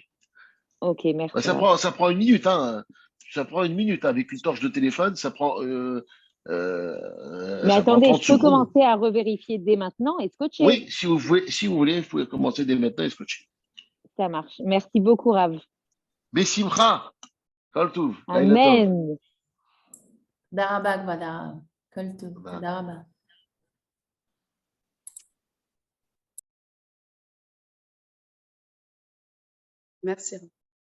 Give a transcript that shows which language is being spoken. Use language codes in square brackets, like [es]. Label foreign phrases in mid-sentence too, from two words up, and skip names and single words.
[fr] Ok, merci. Ça prend 1 minute, hein. Ça prend 1 minute avec une torche de téléphone, ça prend. Mais attendez, je peux commencer à revérifier dès maintenant et scotcher. Oui, si vous voulez, vous pouvez commencer dès maintenant et scotcher. Ça marche. Merci beaucoup, Rav. [he] בשמחה, כל טוב. Amen. דרבק ודרב. כל טוב. דרבק. [fr] Merci.